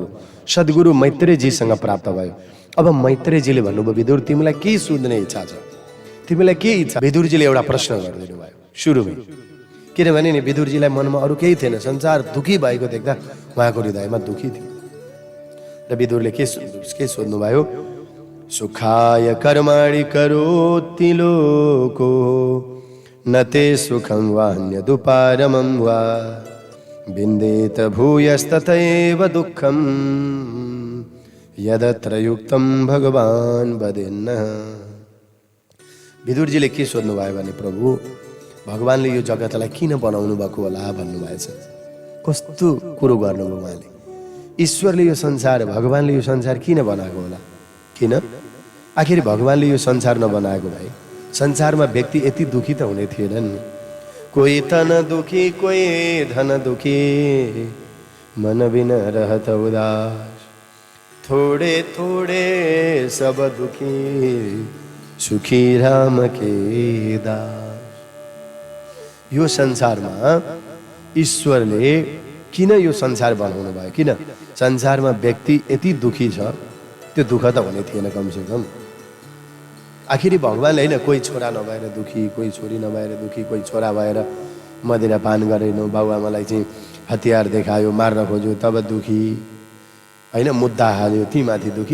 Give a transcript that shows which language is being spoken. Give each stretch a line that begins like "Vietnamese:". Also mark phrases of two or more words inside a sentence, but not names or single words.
Nepali: सद्गुरु मैत्रेयजीसँग प्राप्त भयो। अब मैत्रेयजीले भन्नुभयो, विदुर तिमीलाई के सुन्ने इच्छा छ? तिमीलाई के इच्छा? विदुरजीले एउटा प्रश्न गरिदिनु भयो सुरुमै। किनभने नि विदुरजीलाई मनमा अरू केही थिएन, संसार दुखी भएको देख्दा उहाँको हृदयमा दुखी थियो। र विदुरले के सोध्नुभयो?
Sanskrit: सुखाय कर्माणि करोति लोको न ते सुखं वान्यदुपारमं वा विन्देत भूयस्तथैव दुःखं यदत्र युक्तं भगवान् वदेन्नः।
Nepali: विदुरजीले के सोध्नुभयो भने, प्रभु भगवानले यो जगतलाई किन बनाउनु भएको होला भन्नुभएछ। कस्तो कुरो गर्नुभयो उहाँले? ईश्वरले यो संसार, भगवानले यो संसार किन बनाएको होला? किन? आखिर भगवानले यो संसार नबनाएको भए संसारमा व्यक्ति यति दुखी त हुने थिएनन्।
Hindi: कोही तन दुखी, कोही धन दुखी, मन बिन रहत उदास, थोड़े थोड़े सब दुखी, सुखी राम के दास।
Nepali: यो संसारमा ईश्वरले किन यो संसार बनाउनु भयो? किन? संसारमा व्यक्ति यति दुखी छ, त्यो दुःख त हुने थिएन
Hindi: कमसे कम।
Nepali: आखिरी भगवानले होइन, कोही छोरा नभएर दुखी, कोही छोरी नभएर दुखी, कोही छोरा भएर मदिरा पान गरेन, बाबुआमालाई चाहिँ हतियार देखायो, मार्न खोज्यो तब दुखी, होइन मुद्दा हाल्यो ती माथि दुखी।